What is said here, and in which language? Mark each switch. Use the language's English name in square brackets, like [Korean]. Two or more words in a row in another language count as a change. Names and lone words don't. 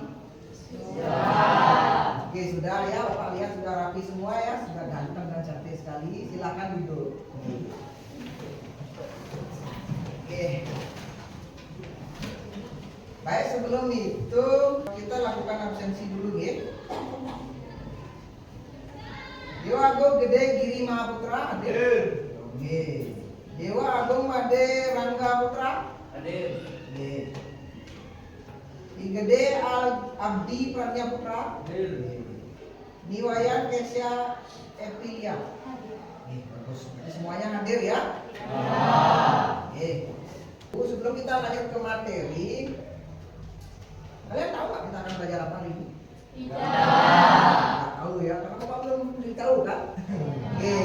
[Indonesian] Sudah. Oke, sudah ya. Bapak lihat sudah rapi semua ya. Sudah ganteng dan cantik sekali. Silakan duduk. Oke. Baik, sebelum itu kita lakukan absensi dulu ya. Dewa Agung Gede Giri Mahaputra hadir. Oke. Dewa Agung Made Rangga Putra Hadir. Oke. Ki Gede Abdi Pradnya Putra Hadir. Niwayan Kesya Epilia. Oke, bagus. Jadi semuanya hadir ya. Oke. Bu, sebelum kita lanjut ke materi, kalian tahu nggak kita akan belajar apa hari ini? Tidak. Nggak tahu ya, karena Bapak belum beritahu kan? Oke.